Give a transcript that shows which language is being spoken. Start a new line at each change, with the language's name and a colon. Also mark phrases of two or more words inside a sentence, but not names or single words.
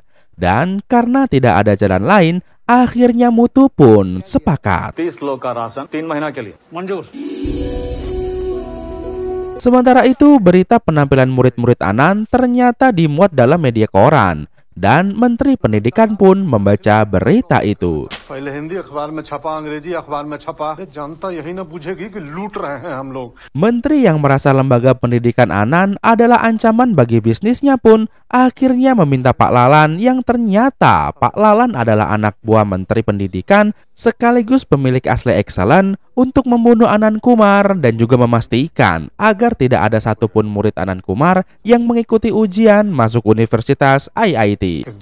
Indonesian: Dan karena tidak ada jalan lain, akhirnya Mutu pun sepakat. Sementara itu, berita penampilan murid-murid Anand ternyata dimuat dalam media koran, dan Menteri Pendidikan pun membaca berita itu.
Hindi: पहले हिंदी अखबार में छपा, अंग्रेजी अखबार में छपा, जनता यही ना पूछेगी कि लूट रहे हैं हम लोग।
Indonesian: Menteri yang merasa lembaga pendidikan Anan adalah ancaman bagi bisnisnya pun akhirnya meminta Pak Lalan, yang ternyata Pak Lalan adalah anak buah Menteri Pendidikan sekaligus pemilik asli Excellent, untuk membunuh Anand Kumar dan juga memastikan agar tidak ada satupun murid Anand Kumar yang mengikuti ujian masuk Universitas IIT.